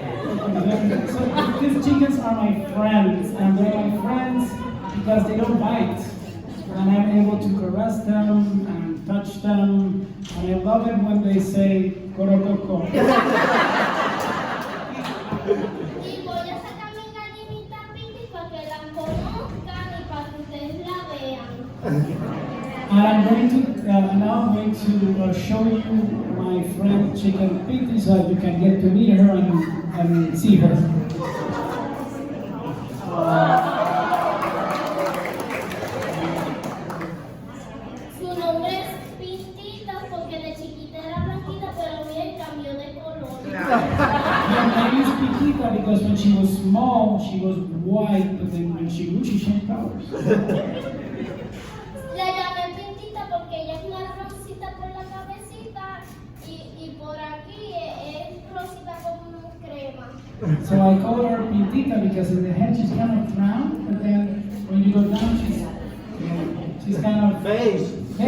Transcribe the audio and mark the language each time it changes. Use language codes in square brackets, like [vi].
[en] These chickens are my friends, and they're my friends because they don't bite. And I'm able to caress them and touch them, and I love it when they say, "Corococo." [es] Y voy a sacar mi gallinita Pinky para que la conozcan y para que ustedes la vean. [en] And I'm going to show you my friend Chicken Pinky so that you can get to meet her and see her. [es] Su nombre es Pintita porque de chiquita era blanquita, pero miren cambió de color. [en] Her name is Piquita that because when she was small, she was white, but then when she grew, she changed colors. [es] La llamé Pintita porque ella es marroncita por la cabecita y por aquí es rosita como crema. [en] So I call her Pintita because in the head she's kind of brown, but then when you go down, she's kind of beige.